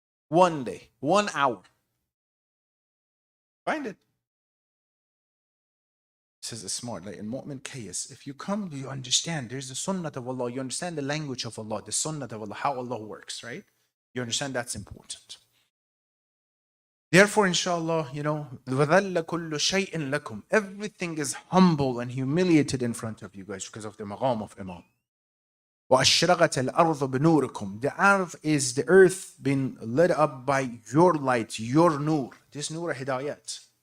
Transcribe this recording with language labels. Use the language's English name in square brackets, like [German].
[English] One day, 1 hour. Find it. This is smart, like in Mu'min Qiyas. If you come, you understand there's the sunnah of Allah, you understand the language of Allah, the sunnah of Allah, how Allah works, right? You understand that's important. Therefore, inshallah, [Arabic] وَذَلَّ كُلُّ شَيْءٍ لَكُمْ. [English] Everything is humble and humiliated in front of you guys because of the maqam of Imam. [Arabic] وَأَشْرَقَتِ الْأَرْضُ بِنُورِكُمْ. [English] The earth being lit up by your light, your nur. This nur hidayat.